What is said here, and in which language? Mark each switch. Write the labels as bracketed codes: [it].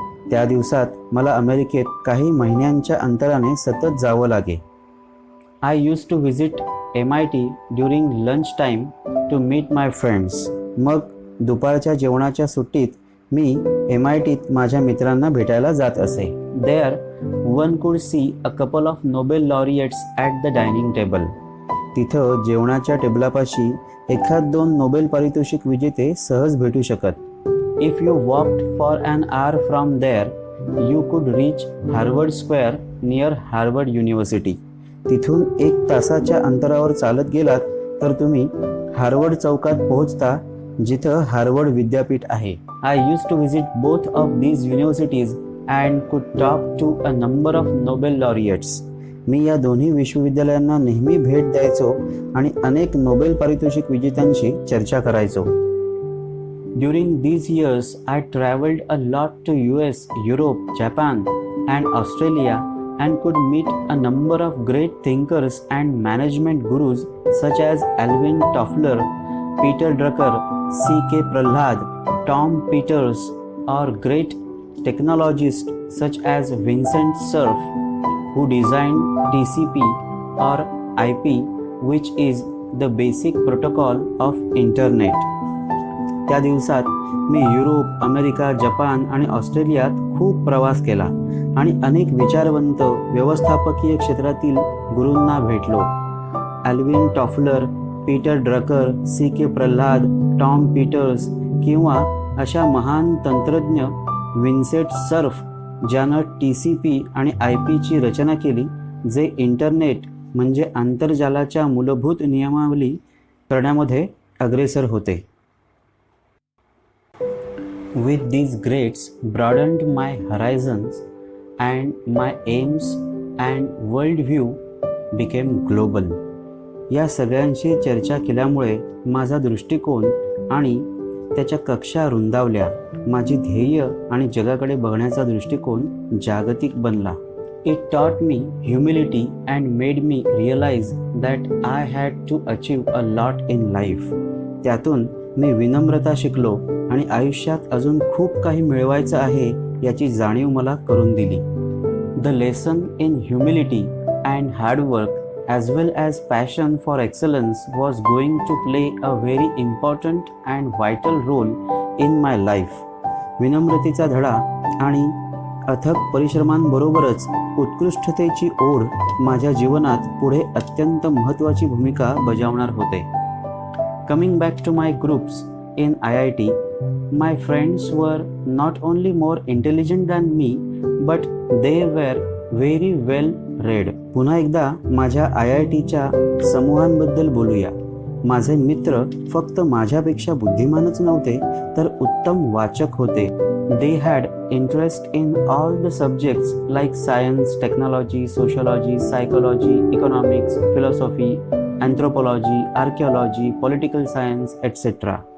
[mr] त्या दिवसात मला अमेरिकेत काही महिन्यांच्या अंतराने सतत जावं लागे. [en] I use to visit MIT during lunch time to meet my friends. [mr] मग दुपारच्या जेवणाच्या सुट्टीत मी MITत माझ्या मित्रांना भेटायला जात असे. [en] There one could see a couple of Nobel laureates at the dining table. [mr] तिथं जेवणाच्या टेबलापाशी एखाद दोन नोबेल पारितोषिक विजेते सहज भेटू शकत. [en] If you walked for an hour from there, you could reach Harvard Square near Harvard University. [mr] तिथून 1 तासाच्या अंतरावर चालत गेलात तर तुम्ही हार्वर्ड चौकात पोहोचता, जिथं हार्वर्ड विद्यापीठ आहे. [en] I used to visit both of these universities and could talk to a number of Nobel laureates. [mr] मी या दोन्ही विश्वविद्यालयांना नेहमी भेट द्यायचो आणि अनेक नोबेल पारितोषिक विजेत्यांशी चर्चा करायचो. [en] During these years, I traveled a lot to US, Europe, Japan, and Australia and could meet a number of great thinkers and management gurus such as Alvin Toffler, Peter Drucker, C.K. Prahlad, Tom Peters, or great technologists such as Vincent Cerf, who designed TCP or IP, which is the basic protocol of Internet. [mr] त्या दिवसात मी Europe, America, Japan आणि ऑस्ट्रेलियात खूप प्रवास केला आणि अनेक विचारवंत व्यवस्थापकीय क्षेत्रातील गुरूंना भेटलो. ॲल्विन Toffler, Peter Drucker, C.K. Pralhad, Tom Peters किंवा अशा महान तंत्रज्ञ विन्सेंट सर्फ, ज्यानं TCP आणि IPची रचना केली, जे इंटरनेट म्हणजे आंतरजालाच्या मूलभूत नियमावली करण्यामध्ये अग्रेसर होते. [en] With these greats broadened my horizons and my aims and worldview became global. [mr] या सगळ्यांशी चर्चा केल्यामुळे माझा दृष्टिकोन आणि त्याच्या कक्षा रुंदावल्या. माझी ध्येय आणि जगाकडे बघण्याचा दृष्टिकोन जागतिक बनला. [en] It taught me humility and made me realize that I had to achieve a lot in life. [mr] त्यातून मी विनम्रता शिकलो आणि आयुष्यात अजून खूप काही मिळवायचं आहे याची जाणीव मला करून दिली. [en] The lesson in humility and hard work as well as passion for excellence was going to play a very important and vital role in my life. [mr] विनम्रतेचा धडा आणि अथक परिश्रमांबरोबरच उत्कृष्टतेची ओढ माझ्या जीवनात पुढे अत्यंत महत्त्वाची भूमिका बजावणार होते. [en] Coming back to my groups in IIT, my friends were not only more intelligent than me, but they were very well read. [mr] पुन्हा एकदा माझ्या IITच्या समूहांबद्दल बोलूया. माझे मित्र फक्त माझ्यापेक्षा बुद्धिमानच नव्हते तर उत्तम वाचक होते. [en] They had interest in all the subjects like science, technology, sociology, psychology, economics, philosophy, anthropology, archaeology, political science etcetera.